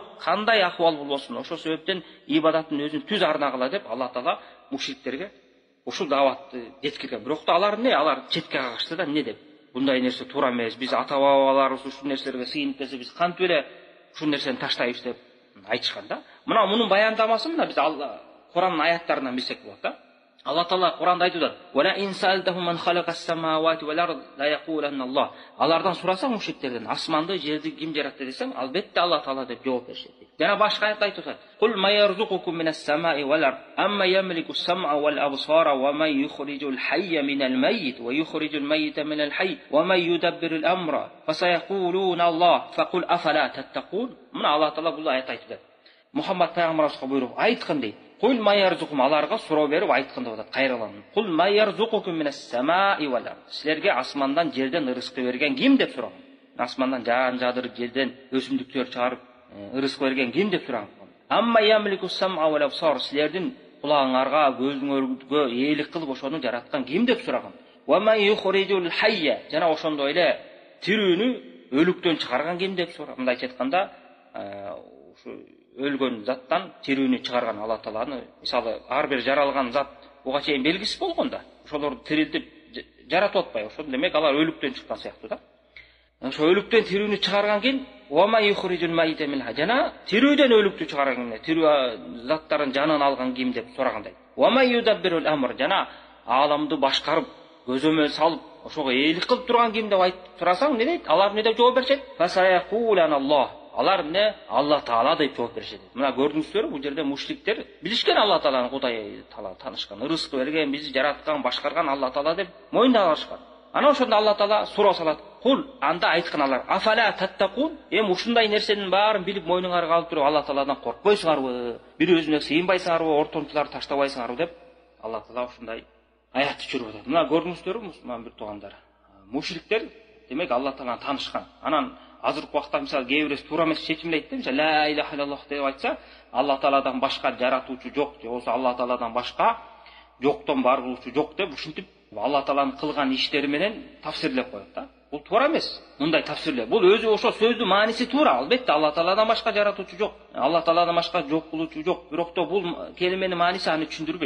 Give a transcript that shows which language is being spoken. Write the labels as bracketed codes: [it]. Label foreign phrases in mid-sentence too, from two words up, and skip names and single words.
[ky] Кандай акыбал болбосун, ошол себептен ибадаттын өзүн түз арнагыла деп Алла Таала мушриктерге ушул дааватты жеткирген. Бирок да алар эмне? Алар четке кагышты да, эмне деп? Bunday nerse tуура эмес, биз ата бабаларыбыз ушул нерселерге сыйынып келсе, биз кантип эле ушул нерсени таштайбыз деп айтышкан да. Мына мунун баяндамасын мына биз Куранын аяттарынан билсек болот да. Алла Таала Куранда айтып атат: [ar] "وإن سألتهم من خلق السماوات والأرض ليقولن الله." [ky] Алардан сурасаң мушриктерден, асманды, жерди ким жаратты десең, албетте Алла Таала деп жооп беришет. Жана башка аятта айтып атат: [ar] "قل من يرزقكم من السماء والأرض أمن يملك السمع والأبصار ومن يخرج الحي من الميت ويخرج الميت من الحي ومن يدبر الأمر فسيقولون الله فقل أفلا تتقون." [ky] Мына Алла Таала бул аятты айтып атат. Мухаммед пайгамбарга буйруп айткын дейди. [ar] قل من يرزقكم [ky] аларга суроо берип айтканда болот кайрылан. [ar] قل من يرزقكم من السماء والأرض. [ky] Силерге асмандан жерден ырыскы берген ким деп сураган. Асмандан жаан жадырып жерден өсүмдүктөр чыгарып ырыскы берген ким деп сураган. [ar] أمن يملك السمع والأبصار. [ky] Силердин кулагыңарга, көзүңөргө ээлик кылып ошону жараткан ким деп сураган. [ar] ومن يخرج الحي. [ky] Жана ошондой эле тирүүнү өлүктөн чыгарган ким деп сураган. Мындайча айтканда, ушу өлгөн заттан тирүүнү чыгарган Алла Тааланы, мисалы, ар бир жаралган зат буга чейин белгисиз болгондо, ошолорду тирилтип жаратып атпай, ошол демек алар өлүктөн чыккан сыяктуу да. Ошо өлүктөн тирүүнү чыгарган ким? [ar] ومن يخرج الميت منها. [ky] Жана тирүүдөн өлүктү чыгарган ким? Тирүү заттарын жанын алган ким деп сурагандай. [ar] ومن يدبر الأمر. [ky] Жана ааламды башкарып, көзөмөл салып, ошого ээлик кылып турган ким деп айтып сурасаң, не дейт? Алар не деп жооп беришет? [ar] فسيقولون الله. [ky] Алар не? Алла Таала деп жооп беришет. Мына көрдүңүздөрбү, бул жерде мушриктер билишкен Алла Тааланы Кудай Таала таанышкан, ырыскы берген, бизди жараткан, башкарган Алла Таала деп мойнуна алышкан. Ана ошондо Алла Таала суроо салат. Кул, анда айткан алар, [ar] أفلا تتقون? [ky] Ушундай нерсенин баарын билип мойнуңарга алып туруп Алла Тааладан коркпойсуңарбы? Бири өзүңө сыйынбайсыңарбы? Ортомчуларды таштабайсыңарбы деп Алла Таала ушундай аят түшүрүп атат. Мына көрдүңүздөрбү, мусулман бир туугандар. Мушриктер демек Алла Тааланы таанышкан. Анан азыркы убакта мисалы кээ бирөөсү туура эмес чечимдейт да, мисалы [ar] لا إله إلا الله [ky] деп айтса, Алла Тааладан башка жаратуучу жок, же болбосо Алла Тааладан башка жоктон бар кылуучу жок деп ушинтип Алла Тааланын кылган иштери менен тафсирлеп коет да. Бул туура эмес. Мындай тафсирлеп. Бул өзү ошо сөздүн мааниси туура. Албетте Алла Тааладан башка жаратуучу жок. Алла Тааладан башка жок кылуучу жок. Бирок да бул келименин мааниси аны түшүндүрбөйт.